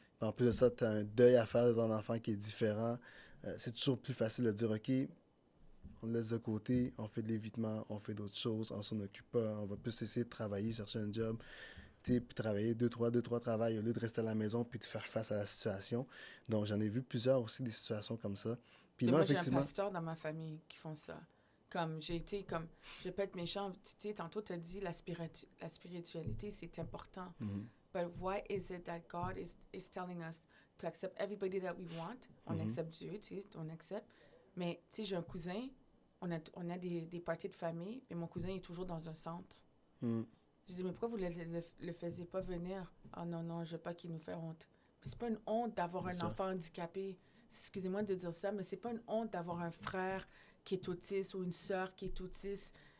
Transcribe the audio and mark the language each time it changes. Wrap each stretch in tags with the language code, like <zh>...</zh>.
<fr>Puis en plus de ça, tu as un deuil à faire de ton enfant qui est différent. C'est toujours plus facile de dire, OK, on le laisse de côté, on fait de l'évitement, on fait d'autres choses, on s'en occupe pas, on va plus essayer de travailler, chercher un job, puis travailler deux, trois travails au lieu de rester à la maison puis de faire face à la situation. Donc, j'en ai vu plusieurs aussi des situations comme ça. Puis moi, non, effectivement... j'ai un pasteur dans ma famille qui font ça. Comme j'ai été, comme, je peux être méchant, tu sais, tantôt tu as dit la spiritualité, c'est important. Mhm.</fr> <en>But why is it that God is telling us to accept everybody that we want?</en> <fr>On accepte Dieu, tu sais, on accepte. Mais, tu sais, j'ai un cousin, on a des parties de famille, mais mon cousin est toujours dans un centre. Mhm. Je dis, mais pourquoi vous le faisiez pas venir? Ah non, non, je veux pas qu'il nous fait honte. C'est pas une honte d'avoir C'est un ça. enfant handicapé. Excusez-moi de dire ça, mais c'est pas une honte d'avoir un frère qui est autiste ou une sœur qui est autiste.</fr>